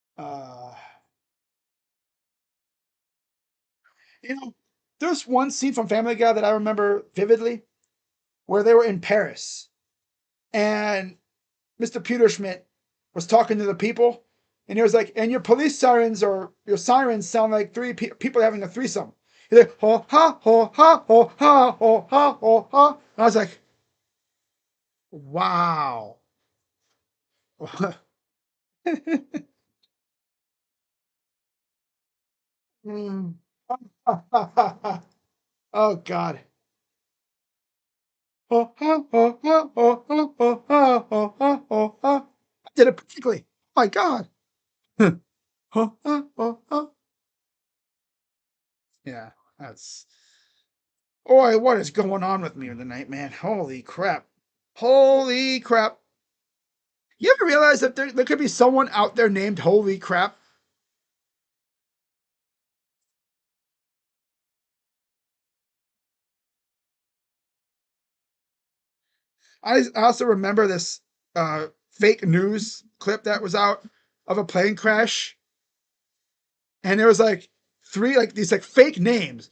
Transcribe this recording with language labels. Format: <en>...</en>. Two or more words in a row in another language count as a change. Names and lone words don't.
<en>Uh, you know, there's one scene from Family Guy that I remember vividly where they were in Paris and Mr. Peterschmidt was talking to the people, and he was like, "And your police sirens or your sirens sound like three people having a threesome." He's like, "Ho ha ho ha ho ha ho ha ho ha." And I was like, "Wow." Mm. Oh God. Ho ha ho ha ho ha ho ha ho ha ho ha. I did it perfectly. Oh my God. Ho ha ho ha. Yeah, that's. Boy, what is going on with me tonight, man? Holy crap. Holy crap. You ever realize that there could be someone out there named Holy Crap? I also remember this fake news clip that was out of a plane crash, and there was like three like these like fake names.</en>